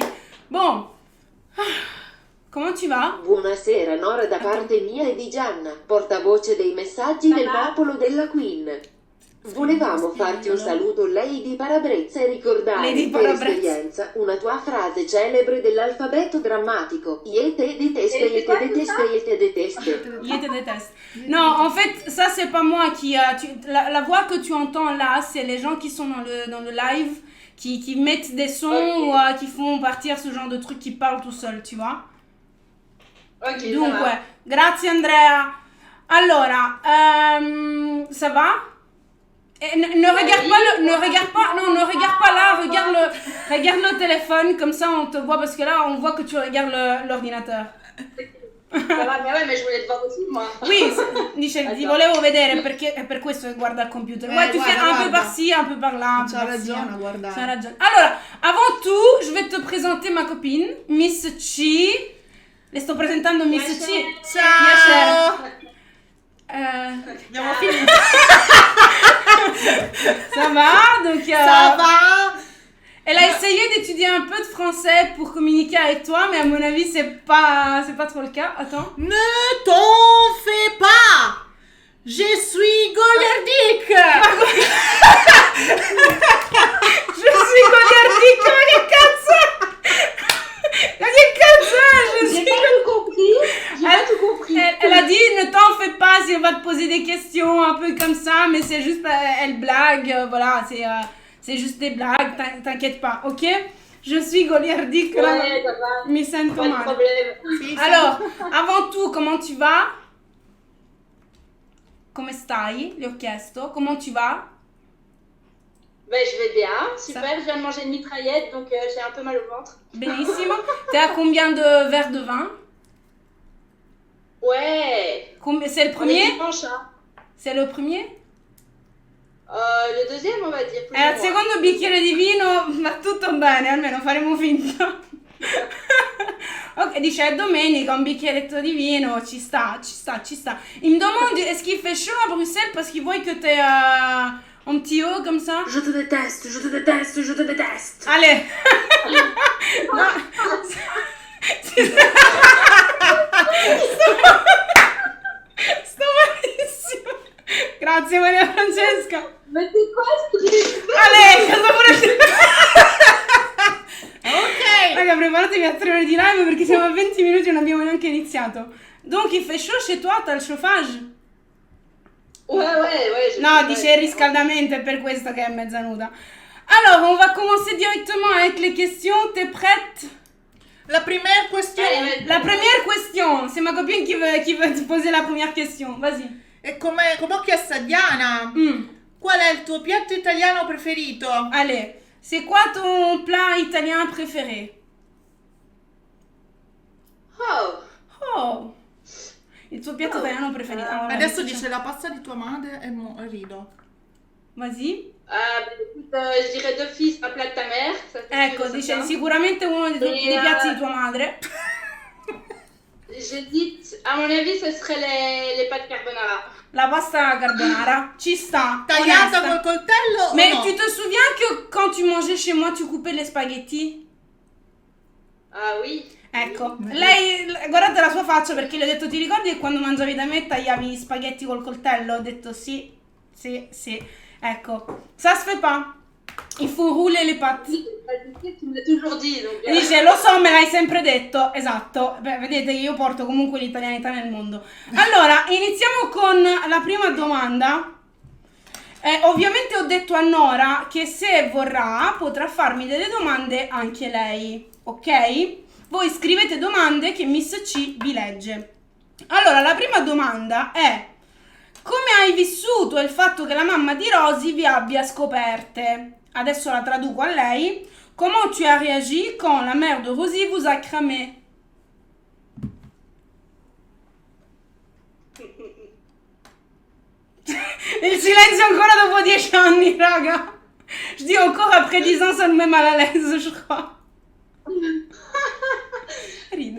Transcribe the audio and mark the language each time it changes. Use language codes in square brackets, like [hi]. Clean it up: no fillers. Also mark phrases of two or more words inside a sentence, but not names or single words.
[it] Bon, come ci va? Buonasera Nora da parte mia e di Gianna, portavoce dei messaggi del popolo della Queen. Volevamo farti un saluto Lady Parabrezza e ricordare per esperienza una tua frase celebre dell'alfabeto drammatico. [fr] Io te déteste, io te déteste, io te déteste. Je te déteste. Non, en fait, ça c'est pas moi qui... la voix que tu entends là, c'est les gens qui sont dans le live, qui mettent des sons ou qui font partir ce genre de trucs qui parlent tout seul, tu vois? Ok, [it] Dunque, grazie Andrea. Allora, [fr] ça va? Ne regarde pas là, regarde le téléphone, comme ça on te voit, parce que là on voit que tu regardes l'ordinateur. Ça va, mais ouais, mais je voulais te voir aussi, moi. Oui, [it] dice, ti volevo vedere perché è per questo che guarda il computer. [fr] Ouais, tu fais un peu par-ci, un peu par-là. [it] C'ha ragione, guarda. C'ha ragione. Allora, [fr] avant tout, je vais te présenter ma copine, Miss C. [it] Le sto presentando Miss C. Ciao! Abbiamo finito. [fr] Ça va? Donc, Ça va? elle a essayé d'étudier un peu de français pour communiquer avec toi, mais à mon avis, c'est pas trop le cas. Attends. Ne t'en fais pas! Je suis goliardique! Je suis goliardique, [it] ma che cazzo! Ma che cazzo! [fr] J'ai pas tout compris. J'ai pas tout compris. Elle a dit, ne t'en fais pas si on va te poser des questions un peu comme ça, mais c'est juste, elle blague, voilà, c'est juste des blagues, t'inquiète pas, ok? Je suis goliardique, Ouais, ça va. [it] mi sento [fr] Pas de [it] male. [fr] problème. Alors, avant tout, comment tu vas? [it] Come stai? Le ho chiesto. [fr] Comment tu vas? Ben, je vais bien. Super, je viens de manger une mitraillette, donc j'ai un peu mal au ventre. [it] Benissimo. [fr] T'es à combien de verres de vin? Ouais. C'est le On est premier? dimanche, hein. C'est le premier? Le deuxième, on va dire. Plus ou [it] Al [fr] moins. [it] secondo bicchiere di vino va tutto bene, almeno faremo finta. Ok, dice è domenica, un bicchieretto di vino, ci sta. [fr] Il me demande, est-ce qu'il fait chaud à Bruxelles parce qu'il voit que t'es un petit haut comme ça? Je te déteste, je te déteste, je te déteste. Allez. [it] No. Sto malissimo. Grazie Maria Francesca. [fr] Mais c'est quoi ce truc? [it] Ale, cosa volete? Ok! Raga, preparatevi a 3 ore di live perché siamo a 20 minuti e non abbiamo neanche iniziato. [fr] Donc il fait chaud chez toi, t'as le chauffage? Ouais. [it] No, dice il riscaldamento, è per questo che è mezza nuda. [fr] Alors, on va commencer directement avec les questions. T'es prête? La première question. Allez, La première question, c'est ma copine qui veut te poser la première question. Vas-y. [it] E come ho chiesto a Diana, qual è il tuo piatto italiano preferito? [fr] Allez, c'est quoi ton plat italien préféré? [it] Oh, il tuo piatto italiano preferito. Allora, Adesso dice la pasta di tua madre e rido. [fr] Vas-y. Écoute, je dirais d'office un plat de ta mère. Ça, c'est [it] Ecco, [fr] sûr et [it] dice [fr] certain. [it] sicuramente uno dei piatti di tua madre. [fr] J'hésite. À mon avis, ce serait les pâtes carbonara. [it] La pasta carbonara. Ci sta. Tagliata onesta. col coltello [fr] Mais [it] o no? [fr] tu te souviens que quand tu mangeais chez moi, tu coupais les spaghetti? Ah oui. [it] Ecco, lei, guardate la sua faccia perché le ho detto, ti ricordi che quando mangiavi da me tagliavi gli spaghetti col coltello? Ho detto sì. Ecco, [fr] ça se fait pas. Il faut rouler le pâtes. Tu me l'as toujours dit. Donc, [it] Dice, lo so, me l'hai sempre detto. Esatto. Beh, vedete che io porto comunque l'italianità nel mondo. Allora, iniziamo con la prima domanda. Ovviamente ho detto a Nora che se vorrà potrà farmi delle domande anche lei, ok? Voi scrivete domande che Miss C vi legge. Allora, la prima domanda è: come hai vissuto il fatto che la mamma di Rosy vi abbia scoperte? Adesso la traduco a lei. [fr] Comment tu as réagi quand la mère de Rosy vous a cramé? [it] Il silenzio ancora dopo 10 anni, raga. [fr] Je dis encore après 10 ans, ça me met mal à l'aise, je crois. [it] Ride.